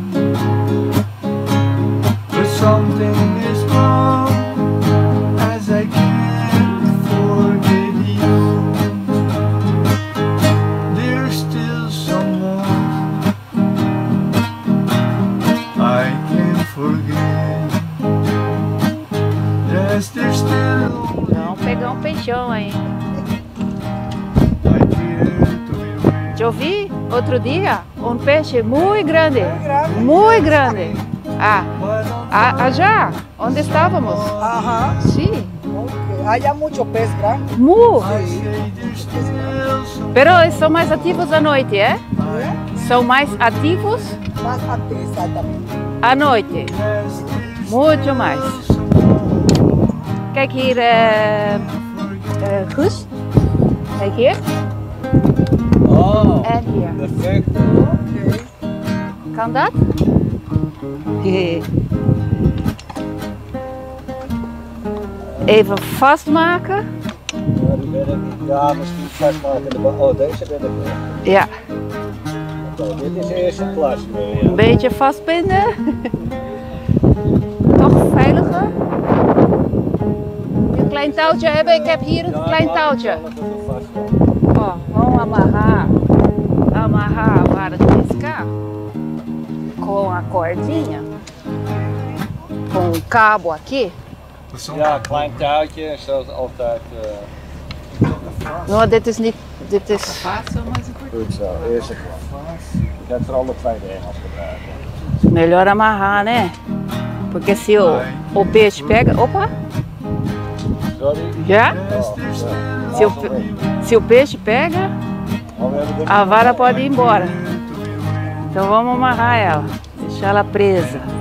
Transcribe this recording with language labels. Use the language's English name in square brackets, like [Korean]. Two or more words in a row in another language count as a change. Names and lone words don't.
[English] But something is wrong, as I can't forget you. There's still someone I can't forget. Yes, there's still... [Portuguese] Vamos pegar um peixão aí. Eu vi outro dia um peixe muito grande. Muito grande. Allá, onde estávamos. [Spanish] Ajá. [Portuguese] Sim. [Spanish] Hay mucho pez grande. [Portuguese] Muito. Pero são mais ativos à noite, é? São mais ativos [Spanish] Más antes, exactamente. [Portuguese] à noite. Muito mais. [Dutch] Kijk hier, Guus. Kijk hier. Oh, En hier. perfect. Kan dat? Even vastmaken. Ja, die ben ik. Ja, misschien vastmaken. Oh, deze ben ik. Ja, Oké, dit is de eerste klas. een beetje vastbinden. Toch veiliger. Een klein touwtje hebben? Ik heb hier een klein touwtje. [Portuguese] Ó, vamos amarrar. Amarrar a vara de pescar com a cordinha. Com o cabo aqui. [Dutch] Ja, klein touwtje, zoals altijd. Não, dit is niet. Dit is. Goed zo, eerste klas. Ik heb vooral de tweede Engels gebruiken. [Portuguese] Melhor amarrar, né? Porque se o peixe pega. Opa! [Dutch] Sorry? [Portuguese] Já? Oh, Se o peixe pega, a vara pode ir embora. Então vamos amarrar ela, deixar ela presa.